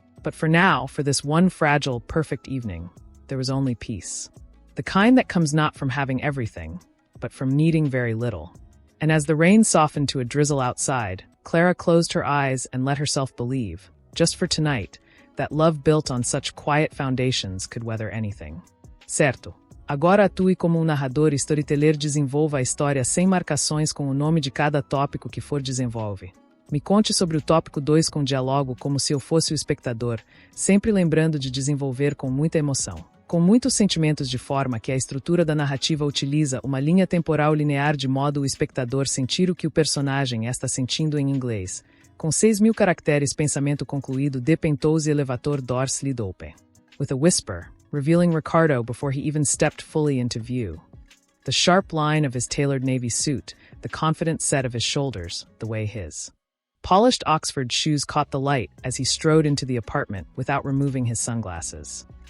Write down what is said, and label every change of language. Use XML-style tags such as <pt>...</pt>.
<en>But for now, for this one fragile, perfect evening, there was only peace. The kind that comes not from having everything, but from needing very little. And as the rain softened to a drizzle outside, Clara closed her eyes and let herself believe, just for tonight, that love built on such quiet foundations could weather anything.</en> <pt>Certo. Agora atue como narrador e storyteller, desenvolva a história sem marcações com o nome de cada tópico que for desenvolve. Me conte sobre o tópico 2 com diálogo como se eu fosse o espectador, sempre lembrando de desenvolver com muita emoção. com muitos sentimentos de forma que a estrutura da narrativa utiliza uma linha temporal linear de modo o espectador sentir o que o personagem está sentindo em inglês. Com 6.000 caracteres, pensamento concluído, depentou-se elevador</pt> <en>doors lid open. With a whisper, revealing Ricardo before he even stepped fully into view. The sharp line of his tailored navy suit, the confident set of his shoulders, the way his polished Oxford shoes caught the light as he strode into the apartment without removing his sunglasses.</en>